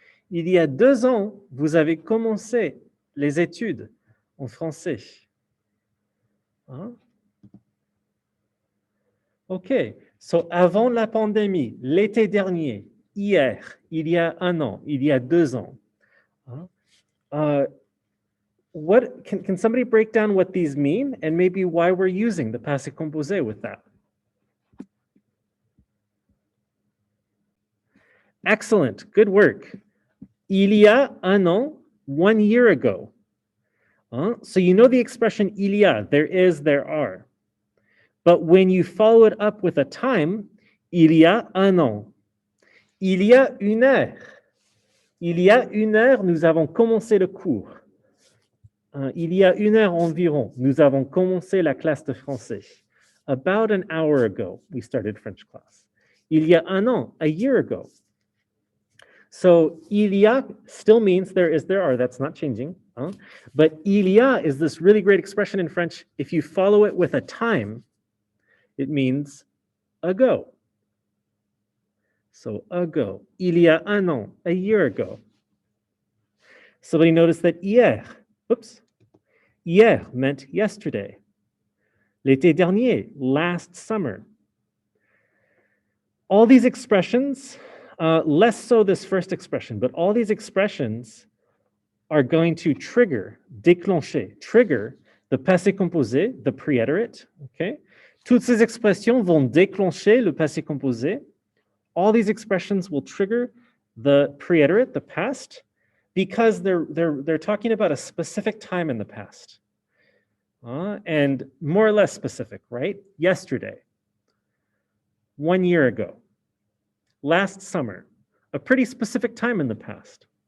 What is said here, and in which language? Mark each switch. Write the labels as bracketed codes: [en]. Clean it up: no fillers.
[fr] Il y a 2 ans, vous avez commencé les études en français. Hein? [en] OK. So, [fr] avant la pandémie, l'été dernier, hier, il y a un an, il y a 2 ans. [en] Can somebody break down what these mean and maybe why we're using the passé composé with that? Excellent. Good work. [fr] Il y a un an, [en] 1 year ago. So you know the expression il y a, there is, there are. But when you follow it up with a time, [fr] il y a un an. Il y a une heure. Il y a une heure, nous avons commencé le cours. Il y a une heure environ, nous avons commencé la classe de français. [en] About an hour ago, we started French class. [fr] Il y a un an, [en] a year ago. So, il y a still means there is, there are. That's not changing. But il y a is this really great expression in French. If you follow it with a time, it means ago. So, ago. [fr] Il y a un an, [en] a year ago. Somebody noticed that hier, oops, hier meant yesterday. L'été dernier, last summer. All these expressions, less so this first expression, but all these expressions are going to trigger, déclencher, trigger the passé composé, the preiterite, okay? [fr] Toutes ces expressions vont déclencher le passé composé. [en] All these expressions will trigger the preiterite, the past, because they're talking about a specific time in the past. And more or less specific, right? Yesterday, 1 year ago, last summer, a pretty specific time in the past.